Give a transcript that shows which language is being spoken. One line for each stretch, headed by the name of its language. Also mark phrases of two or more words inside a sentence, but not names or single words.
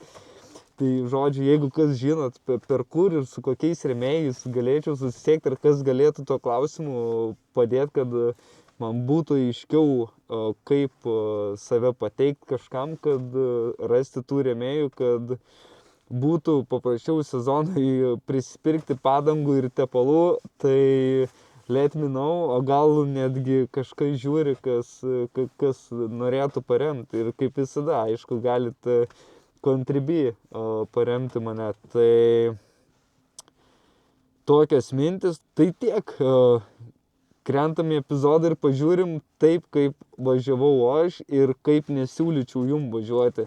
Lithuanian: Tai žodžiu, jeigu kas žinot, per kur ir su kokiais rėmėjais galėčiau susisiekti ir kas galėtų to klausimu padėti, kad man būtų aiškiau, kaip save pateikti kažkam, kad rasti tų rėmėjų, kad būtų paprasčiau sezonui prisipirkti padangų ir tepalų, tai
English: let me know,
Lithuanian: o gal netgi kažkas žiūri, kas norėtų paremti. Ir kaip visada, aišku, galite Contribui paremti mane. Tai tokios mintis, tai tiek. Krentam į epizodą ir pažiūrim taip, kaip važiavau aš ir kaip nesiūlyčiau jum važiuoti.